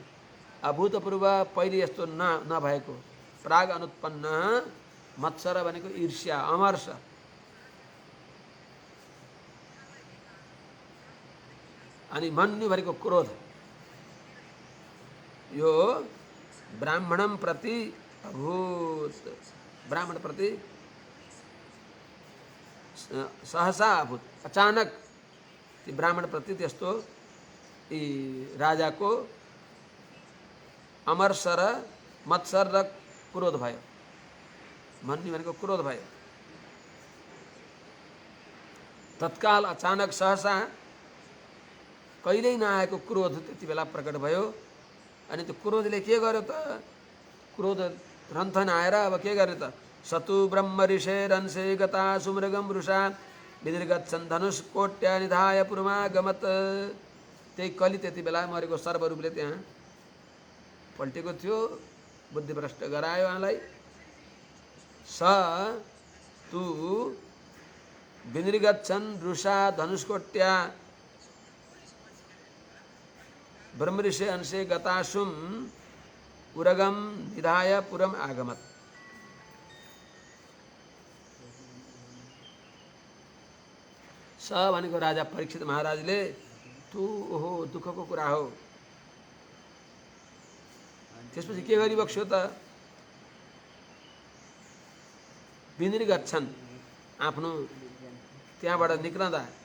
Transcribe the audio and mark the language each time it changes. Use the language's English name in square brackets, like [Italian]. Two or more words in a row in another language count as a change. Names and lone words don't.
[Nepali] अभूतपूर्व, पहिले यस्तो नभएको, प्राग अनुत्पन्न। मत्सर भनेको ईर्ष्या, अमर्ष। अनि मन्यु भनेको क्रोध। यो ब्राह्मणम प्रति अभूत, ब्राह्मण प्रति सहसा अभूत, अचानक ब्राह्मण प्रति त्यस्तो राजाको अमर्ष र मत्सर र क्रोध भयो। मन्यु भनेको क्रोध भयो। तत्काल अचानक सहसा कहिल्यै नआएको क्रोध त्यति बेला प्रकट भयो। अनि त्यो क्रोधले के गर्यो त? क्रोध रन्थन आएर अब के गर्यो त? [Sanskrit] सतु ब्रह्म ऋषेरंशे गता सुमृगम रुषा विनिर्गच्छन् धनुष्कोट्या निधाय पुरमागमत्। [Nepali] त्यही कली त्यति बेला मरेको सर्वरूपले त्यहाँ पल्टेको थियो, बुद्धिभ्रष्ट गरायो उहाँलाई। [Sanskrit] स तु विनिर्गच्छन् रुषा धनुष्कोट्या ब्रह्मऋषि अंशे गतासुम उरगम निधाय पुरम आगमत्। [Nepali] स भनेको राजा परीक्षित महाराजले तु ओहो दुःखको कुरा हो। त्यसपछि के गरिबक्स्यो त विनिर्गच्छन् आफ्नो त्यहाँबाट निक्लँदा